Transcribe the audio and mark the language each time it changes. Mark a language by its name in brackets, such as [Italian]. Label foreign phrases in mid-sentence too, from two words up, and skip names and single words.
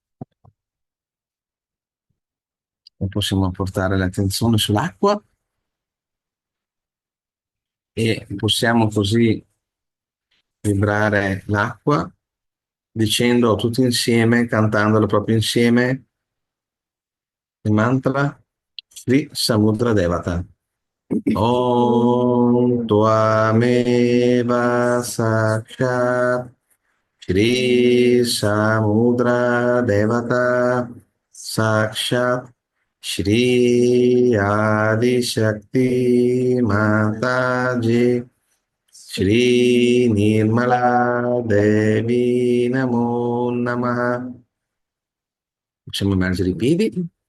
[Italian] E possiamo portare l'attenzione sull'acqua e possiamo così vibrare l'acqua dicendo tutti insieme, cantandolo proprio insieme, il mantra Sri Samudra Devata. [Sanskrit] ॐ त्वमेव साक्षात् श्री समुद्र देवता साक्षात् श्री आदि शक्ति माताजी श्री निर्मला देवी नमो नमः. [Italian] Facciamo emergere i piedi.